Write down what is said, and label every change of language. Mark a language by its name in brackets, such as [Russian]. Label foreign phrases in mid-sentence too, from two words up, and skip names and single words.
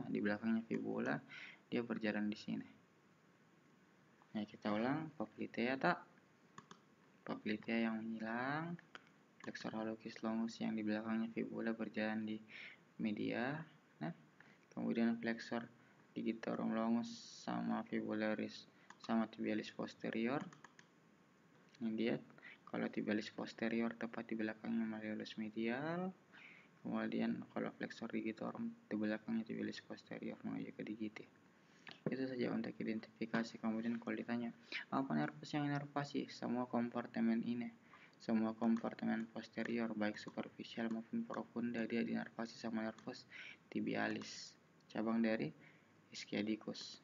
[Indonesian] Di belakangnya fibula, dia berjalan di sini. Nah, kita ulang, [Latin] poplitea poplitea [Indonesian] yang menghilang, [Latin] flexor hallucis longus [Indonesian] yang di belakangnya fibula berjalan di media. Nah, kemudian [Latin] flexor digitorum longus [Indonesian] sama fibularis sama [Latin] tibialis posterior. [Indonesian] Ini dia. Kalau [Latin] tibialis posterior [Indonesian] tepat di belakangnya [Latin] malleolus medial. [Indonesian] Kemudian kalau [Latin] flexor digitorum [Indonesian] di belakangnya [Latin] tibialis posterior [Indonesian] menuju ke digiti. Itu saja untuk identifikasi. Kemudian kalau ditanya apa nervus yang inervasi, semua kompartemen ini, semua kompartemen posterior baik superficial maupun profunda dia dinervasi sama [Latin] nervus tibialis, [Indonesian] cabang dari ischiadicus.